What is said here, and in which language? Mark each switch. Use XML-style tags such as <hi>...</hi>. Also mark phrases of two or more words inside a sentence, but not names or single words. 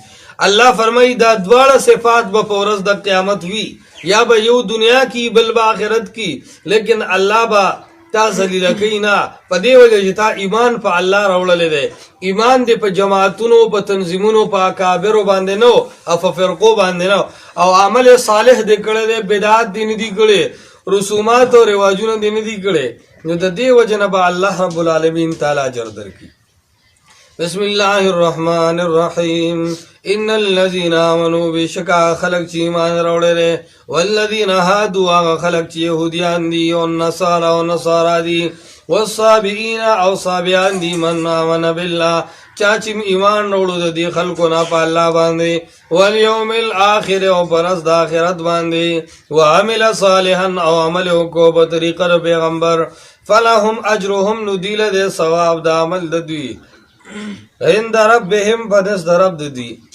<ps>الله فرمایي دا دواړه صفات به په ورځ د قیامت وي، یا به یو دنیا کی بل به آخرت کی، لیکن الله به تا ذلیله کوي نه، په دې وجه چې تا ایمان په الله راوړلی دی. ایمان دې په جماعتونو، په تنظیمونو، په اکابرو باندې نه او په فرقو باندې نه، او عمل صالح دې کړی دی، بدعات دې نه دي کړی، رسومات او رواجونه دې نه دي کړی، نو د دې وجه نه به</ps> <ar>الله رب العالمین</ar> <ps>تعالی اجر درکړي.</ps> <ar>بسم الله الرحمن الرحیم. ان الذين امنوا</ar> <ps>بشکا خلق چې ایمان راوړل،</ps> <ar>والذین هادوا</ar> <ps>هغه خلق چې يهوديان دي او نصارا دي، والصابئین او صابئان دي،</ps> <ar>من آمن بالله</ar> <ps>چا چې ایمان راوړو د دې خلکو نه په الله باندې،</ps> <ar>والیوم الاخر</ar> <ps>او پر ورځ د آخرت باندې،</ps> <ar>وعمل صالحا</ar> <ps>او عمل وکړو په طریقه د پیغمبر،</ps> <ar>فلهم اجرهم،</ar> <ps>نو دی له ثواب د عمل د دوی،</ps> <ar>عند ربهم،</ar> <ps>په نزد د رب د دوی.</ps>